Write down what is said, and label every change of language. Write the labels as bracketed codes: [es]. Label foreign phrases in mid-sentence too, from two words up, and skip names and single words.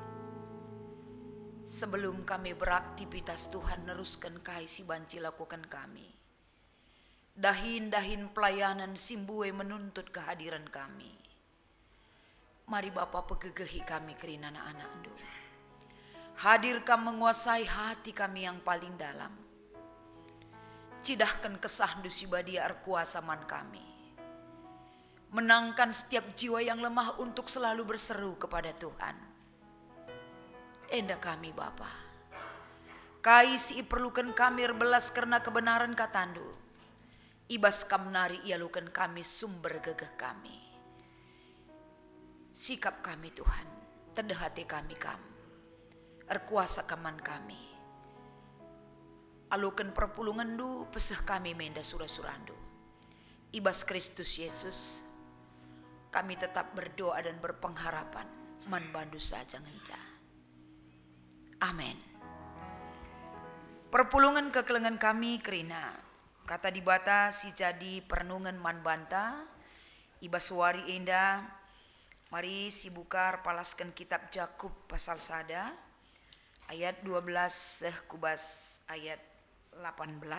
[id] Sebelum kami beraktivitas [btx] Tuhan neruskan kai si banci lakukan kami. Dahin-dahin pelayanan simbue [id] menuntut kehadiran kami. [btx] Mari Bapa pegegehi kami kerin anak-anak ndu. [id] Hadirkan menguasai hati kami yang paling dalam. [btx] Cidahkan kesah ndu sibadia arkuasa man kami. [id] Menangkan setiap jiwa yang lemah untuk selalu berseru kepada Tuhan. [btx] Enda kami Bapa. Kai si perlukan kami berbelas [id] karena kebenaran [btx] katandu. Ibas kamnari ialukan kami sumber gegeh kami. Sikap kami Tuhan, tedehati kami erkuasa kaman kami. Alukan perpulungan du peseh kami menda surah-surandu. [id] Ibas Kristus Yesus, kami tetap berdoa dan berpengharapan [btx] man bandu [id] saja ngenca. Amin. [btx] Perpulungan kekelengan kami kerina kata dibata si jadi pernungan man banta ibas wari enda. Mari si bukar palaskan kitab Jakub pasal sada ayat 12 kubas ayat 18.